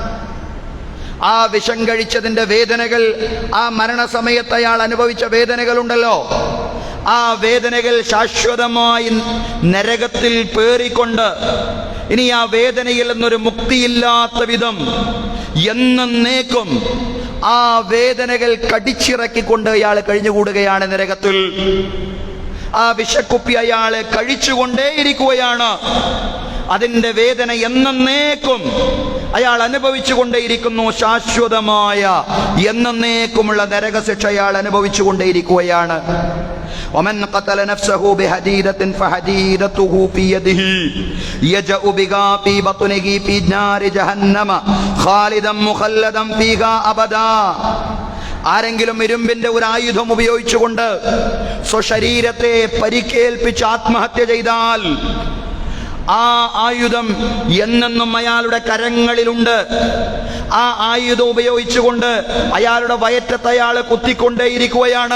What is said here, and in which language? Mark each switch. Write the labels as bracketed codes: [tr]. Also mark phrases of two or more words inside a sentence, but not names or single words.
[ml] ആ വിഷം കഴിച്ചതിന്റെ വേദനകൾ, ആ മരണസമയത്ത് അയാൾ അനുഭവിച്ച വേദനകളുണ്ടല്ലോ, ആ വേദനകൾ ശാശ്വതമായി നരകത്തിൽ പേറിക്കൊണ്ട് ഇനി ആ വേദനയിൽ നിന്നൊരു മുക്തിയില്ലാത്ത വിധം എന്നേക്കും ആ വേദനകൾ കടിച്ചിറക്കിക്കൊണ്ട് അയാൾ കഴിഞ്ഞുകൂടുകയാണ് നരകത്തിൽ. ആ വിഷക്കുപ്പി അയാളെ കഴിച്ചുകൊണ്ടേയിരിക്കുകയാണ്. അതിന്റെ വേദന എന്നേക്കും അയാൾ അനുഭവിച്ചു കൊണ്ടേയിരിക്കുന്നു. ശാശ്വതമായ എന്നേക്കുമുള്ള നരകശിക്ഷ അയാൾ അനുഭവിച്ചു കൊണ്ടേയിരിക്കുകയാണ്. [ar] ومن قتل نفسه بحديدة فحديدته في يده يجأ بها في بطنه في نار جهنم خالدا مخلدا فيها أبدا. [ml] ആരെങ്കിലും ഇരുമ്പിന്റെ ഒരു ആയുധം ഉപയോഗിച്ചുകൊണ്ട് സ്വശരീരത്തെ പരിക്കേൽപ്പിച്ച് ആത്മഹത്യ ചെയ്താൽ ആ ആയുധം എന്നെന്നും അയാളുടെ കരങ്ങളിലുണ്ട്. ആ ആയുധം ഉപയോഗിച്ചുകൊണ്ട് അയാളുടെ വയറ്റത്ത് അയാൾ കുത്തിക്കൊണ്ടേയിരിക്കുകയാണ്.